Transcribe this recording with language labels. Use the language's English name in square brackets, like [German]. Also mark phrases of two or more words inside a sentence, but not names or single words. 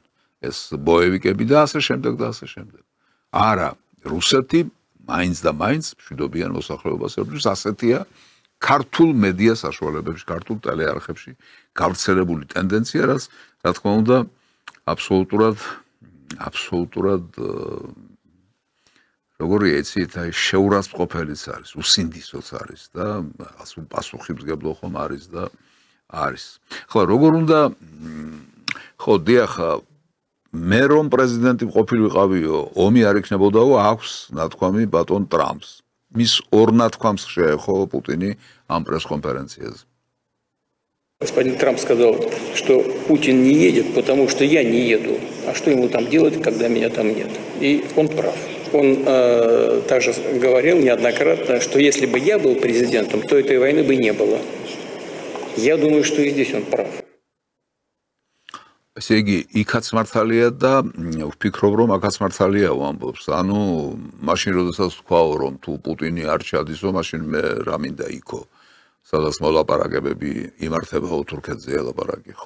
[Georgian] ეს ბოევიკები და ასე შემდეგ და ასე შემდეგ. არა, რუსეთი მაინც და მაინც მშვიდობიან მოსახლეობას ებრძვის, ასეთია ქართულ მედია საშუალებებში, ქართულ ტელეარხებში გავრცელებული ტენდენცია, რაც რა თქმა უნდა აბსოლუტურად როგორია იცით, აი შეურაცხყოფელიც არის, უსინდისოც არის და პასუხისმგებლო ხომ არის და არის. ხო, როგორ უნდა ხო, დიახ, მე რომ პრეზიდენტი ყოფილიყავიო, ომი არ იქნებოდაო, აქვს ნათქვამი ბატონ ტრამპს. მის ორ ნათქვამს შეეხო პუტინი ამ пресс-конференциაზე. [Russian] Господин Трамп сказал, что Путин не едет, потому что я не еду. А что ему там делать, когда меня там нет? И он прав. Он также говорил неоднократно, что если бы я был президентом, то этой войны бы не было. Я думаю, что и здесь он прав. [Georgian] ესე იგი, იქაც მართალია და ვფიქრობ, რომ აქაც მართალია ვამბობს. ანუ, მაშინ როდესაც ვთქვაო, რომ თუ პუტინი არ ჩადისო, მაშინ მე რა მინდა იქო. სადაც მოლაპარაკებები იმართებაო თურქეთზე ელაპარაკი, ხო?